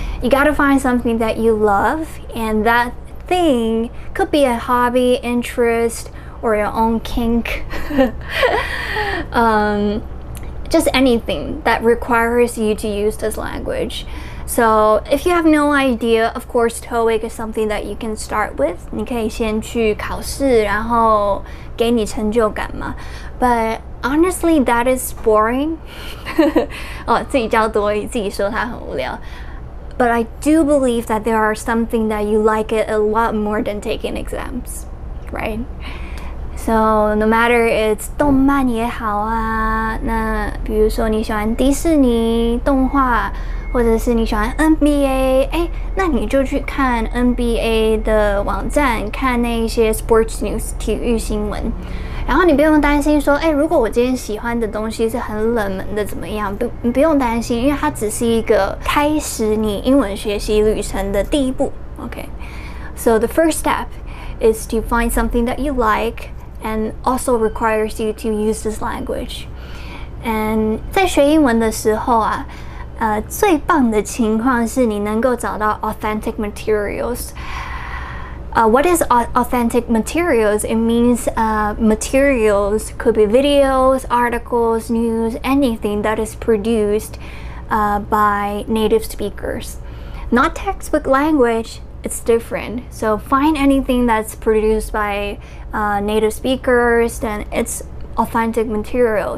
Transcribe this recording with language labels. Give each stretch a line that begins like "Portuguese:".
English: You gotta find something that you love, and that thing could be a hobby, interest, or your own kink. Just anything that requires you to use this language. So if you have no idea, of course TOEIC is something that you can start with.
Chinese: 你可以先去考试，然后给你成就感嘛。
English: But honestly, that is boring.
Chinese: 哦，自己教多语，自己说它很无聊。
English: But I do believe that there are something that you like it a lot more than taking exams, right? So no matter it's
Chinese: 动漫也好啊，那比如说你喜欢迪士尼动画，或者是你喜欢 NBA， 那你就去看 NBA 的网站，看那些
English: sports news
Chinese: 体育新闻。然后你不用担心说，如果我今天喜欢的东西是很冷门的怎么样？你不用担心，因为它只是一个开始你英文学习旅程的第一步。
English: Okay, so the first step is to find something that you like and also requires you to use this language. And
Chinese: 在学英文的时候啊，最棒的情况是你能够找到
English: authentic materials. What is authentic materials? It means materials could be videos, articles, news, anything that is produced by native speakers. Not textbook language, it's different. So find anything that's produced by native speakers, then it's authentic material.